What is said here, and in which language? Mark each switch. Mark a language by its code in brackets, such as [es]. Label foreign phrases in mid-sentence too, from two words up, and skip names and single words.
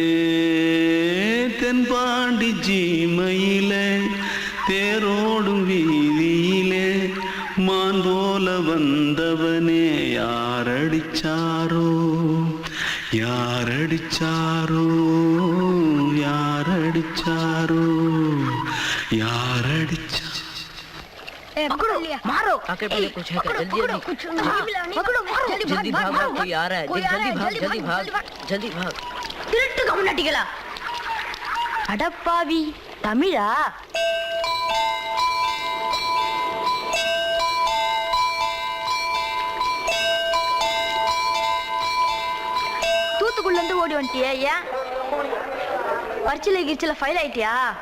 [ta] தென்பாண்டி சீமையிலே தேரோடும் வீதியிலே மான் போல வந்தவனே யாரடிச்சாரோ யாரடிச்சாரோ யாரடிச்சாரோ யாரடிச்சா [hi] पकड़ो मारो आके पहले कुछ है क्या? जल्दी जल्दी पकड़ो मारो जल्दी भाग भाग कोई आ रहा है जल्दी भाग जल्दी भाग [ta] திருட்டு கம்நாட்டிகளா அடப்பாவி தமிழா தூத்துக்குள்ள இருந்து ஓடி வந்துட்டியா ஏன் பரிச்சில கிரிச்சில ஃபைல் ஆயிட்டியா